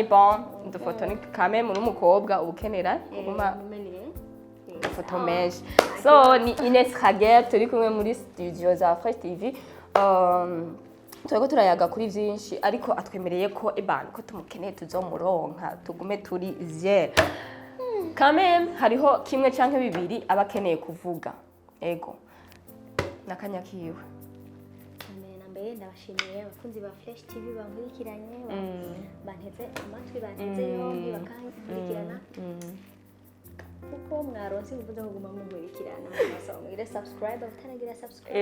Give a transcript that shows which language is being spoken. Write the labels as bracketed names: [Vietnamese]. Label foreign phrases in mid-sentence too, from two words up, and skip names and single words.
[Rundi] bon dufoto ni kame muri umukobwa ubukenera kuguma foto menshi so ni Inès Raguel turi kumwe muri studio za Fresh TV turiko turayaga kuri vyinshi ariko atwemereye ko ko tumukeneye tuzomuronka tugume turi zie [French] quand même [Rundi] hariho kimwe canke bibiri abakeneye kuvuga ego nakanya kiwe mbere ndabashimiye abakunzi ba Fresh TV bankurikiranye banteze amatwi banteze yombi bakankurikirana kuko mwaronse ubuvuze kuguma munkurikirana mwasaba mugire subscribe utanagira subscribe